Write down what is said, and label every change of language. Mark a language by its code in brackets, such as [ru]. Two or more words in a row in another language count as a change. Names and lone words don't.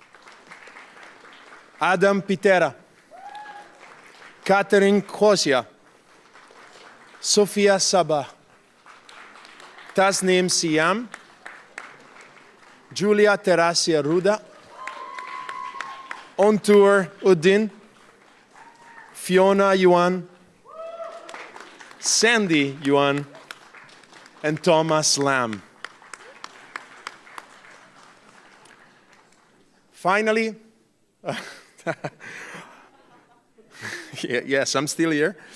[en] Adam Pitera, Catherine Kosia, Sofia Sabah, Tasnim Siam, Julia Terasia Ruda, Ontour Uddin, Fiona Yuan, Sandy Yuan, and Thomas Lam. Finally, yes, I'm still here.